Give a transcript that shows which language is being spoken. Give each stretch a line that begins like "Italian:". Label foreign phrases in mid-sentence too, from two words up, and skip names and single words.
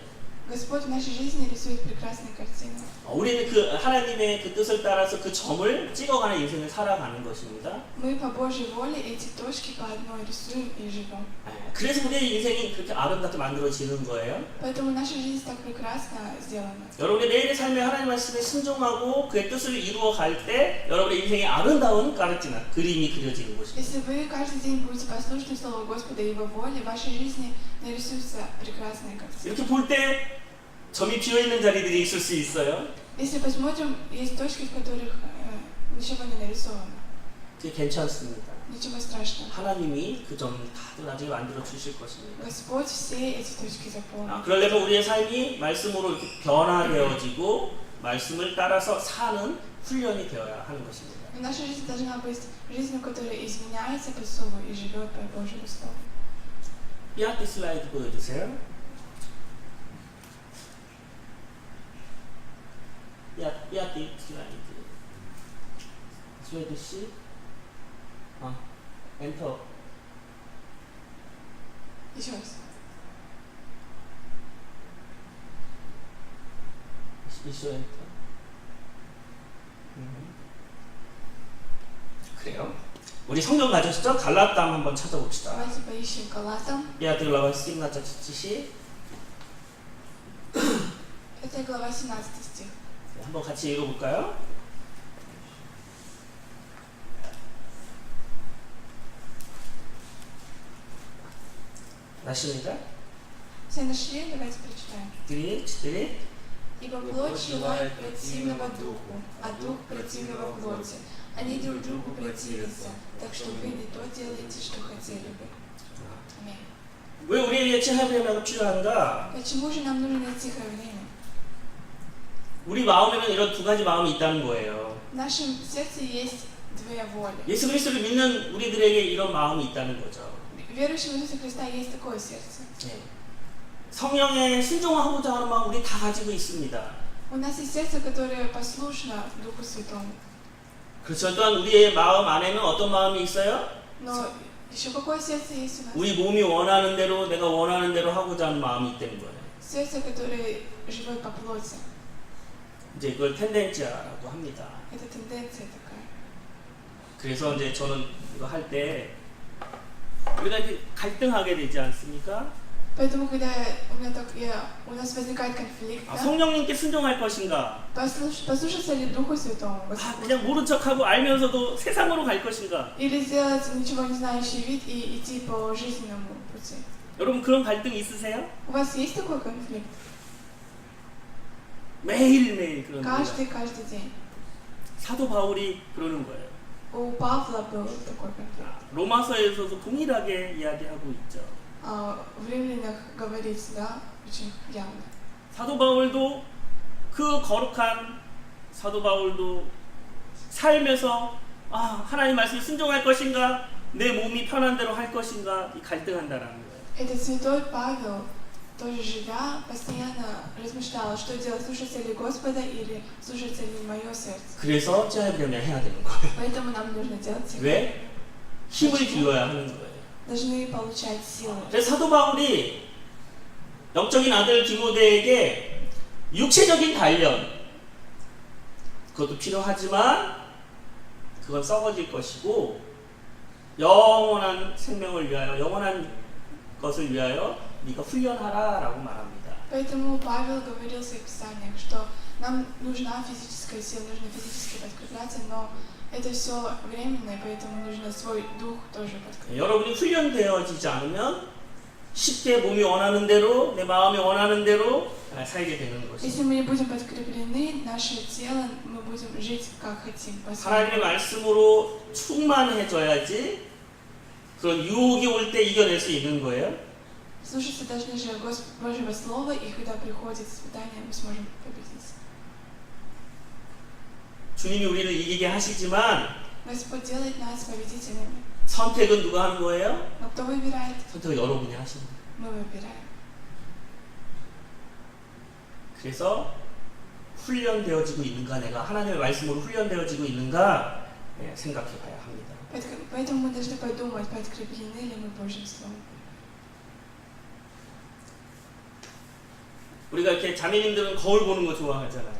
Russian: Господь в нашей жизни рисует прекрасные картины.
Korean: 우리는 그 하나님의 그 뜻을 따라서 그 점을 찍어가는 인생을 살아가는 것입니다.
Russian: Мы по Божьей воле эти точки по одной рисуем и живем.
Korean: 그래서 우리의 인생이 그렇게 아름답게 만들어지는 거예요.
Russian: Поэтому наша жизнь так прекрасно сделана.
Korean: 여러분의 매일의 삶에 하나님 말씀에 순종하고 그의 뜻을 이루어 갈 때 여러분의 인생에 아름다운 까르티나 그림이 그려지는 것입니다.
Russian: Если вы каждый день будете послушны Слову Господа и Его воле, в вашей жизни нарисуются прекрасные картины.
Korean: 이렇게 볼 때 점이 비어있는 자리들이 있을 수 있어요.
Russian: Если посмотрим, есть точки, в которых ничего не нарисовано.
Korean: 그게 괜찮습니다.
Russian: Ничего страшного.
Korean: 하나님이 그 점을 다들 나중에 만들어 주실 것입니다.
Russian: Господь все эти точки заполнит.
Korean: 그러려면 우리의 삶이 말씀으로 이렇게 변화되어지고 말씀을 따라서 사는 훈련이 되어야 하는 것입니다.
Russian: Но наша жизнь должна быть жизнью, которая изменяется по Слову и живет по Божьему Слову.
Korean: 삐아티 슬라이드 보여주세요. 삐아티 슬라이드. 스웨드 씨. 엔터.
Russian: Еще раз.
Korean: 이쇼 엔터. 그래요? 우리 성경 가졌죠? 갈라담 한번 찾아봅시다.
Russian: Давайте поищем Галатам. 삐아티 글라바 스티그나차 치시. Это глава 17 стих.
Korean: 한번 같이 읽어볼까요?
Russian: нашли? Все нашли? Давайте прочитаем. 3, 4. Ибо плоть желает противного духу, а дух противного плоти. Они друг другу противятся, так что вы не то делаете, что хотели бы. Аминь.
Korean: 왜 우리에게 체험이 필요한가?
Russian: Почему же нам нужно тихое время?
Korean: 우리 마음에는 이런 두 가지 마음이 있다는 거예요.
Russian: В нашем сердце есть две воли.
Korean: 예수 그리스도를 믿는 우리들에게 이런 마음이 있다는 거죠.
Russian: Верующим в Иисуса Христа есть такое сердце.
Korean: 네. 성령에 순종하고자 하는 마음 우리 다 가지고 있습니다.
Russian: У нас есть сердце, которое послушно Духу Святому.
Korean: 그렇죠. 또한 우리의 마음 안에는 어떤 마음이 있어요?
Russian: Но еще какое сердце есть у нас?
Korean: 우리 몸이 원하는 대로 내가 원하는 대로 하고자 하는 마음이 있다는 거예요.
Russian: Сердце, которое живет по плоти.
Korean: 이제 그걸 텐덴지아라고 합니다.
Russian: Это тенденция такая.
Korean: 그래서 이제 저는 이거 할 때 우리가 이렇게 갈등하게 되지 않습니까?
Russian: Поэтому, когда у нас возникает конфликт, да,
Korean: 성령님께 순종할 것인가?
Russian: послушаться ли Духу Святому,
Korean: 그냥 모른 척하고 알면서도 세상으로 갈 것인가?
Russian: или сделать ничего не знающий вид и идти по жизненному пути?
Korean: 여러분 그런 갈등 있으세요?
Russian: У вас есть такой конфликт?
Korean: 매일매일 그런 거예요.
Russian: Каждый день.
Korean: 사도 바울이 그러는 거예요.
Russian: У Павла был такой конфликт.
Korean: 로마서에서도 동일하게 이야기하고 있죠.
Russian: В Римлянах говорится, да, очень явно.
Korean: 사도 바울도 그 거룩한 사도 바울도 삶에서 하나님 말씀에 순종할 것인가 내 몸이 편한 대로 할 것인가 이 갈등한다라는 거예요.
Russian: Этот святой Павел, тоже живя, постоянно размышлял, что делать, слушаться ли Господа или слушаться ли мое сердце.
Korean: 그래서 짜야브레면 해야 되는 거예요.
Russian: Поэтому нам нужно делать их.
Korean: 왜? 힘을 길러야 하는 거예요.
Russian: Должны получать силы.
Korean: 그래서 사도 바울이 영적인 아들 디모데에게 육체적인 단련 그것도 필요하지만 그건 썩어질 것이고 영원한 생명을 위하여 영원한 것을 위하여 네가 훈련하라라고 말합니다.
Russian: Поэтому Павел говорил в своих писаниях, что нам нужна физическая сила, нужно физически подкрепляться, но это все временно, и поэтому нужно свой дух тоже подкреплять.
Korean: 여러분이 훈련되어지지 않으면 쉽게 몸이 원하는 대로 내 마음이 원하는 대로 살게 되는
Russian: Если
Korean: 것입니다.
Russian: мы не будем подкреплены, наше тело, мы будем жить как хотим.
Korean: 하나님의 말씀으로 충만해져야지 그런 유혹이 올 때 이겨낼 수 있는 거예요.
Russian: Слушаться должны же Божьего Слова, и когда приходит испытание, мы сможем победить.
Korean: 주님이 우리를 이기게 하시지만
Russian: Господь делает нас победителями.
Korean: 선택은 누가 하는 거예요?
Russian: Но кто выбирает?
Korean: 선택은 여러분이 하시는 거예요.
Russian: Мы выбираем.
Korean: 그래서 훈련되어지고 있는가, 내가 하나님의 말씀으로 훈련되어지고 있는가 생각해 봐야 합니다.
Russian: Поэтому мы должны подумать, подкреплены ли мы Божьим Словом.
Korean: 우리가 이렇게 자매님들은 거울 보는 거 좋아하잖아요.